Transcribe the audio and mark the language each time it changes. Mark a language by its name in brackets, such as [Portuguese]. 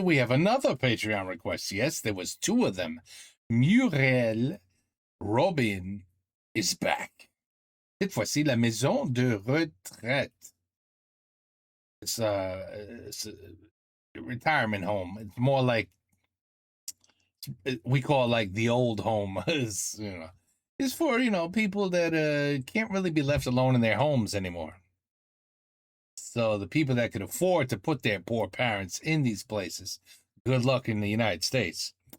[English] We have another Patreon request. Yes, there was two of them. Muriel Robin is back. [French] Cette fois-ci, la maison de retraite. [English] It's a retirement home. It's more like, we call it like the old home. It's for, people that can't really be left alone in their homes anymore. So the people that could afford to put their poor parents in these places, good luck in the United States.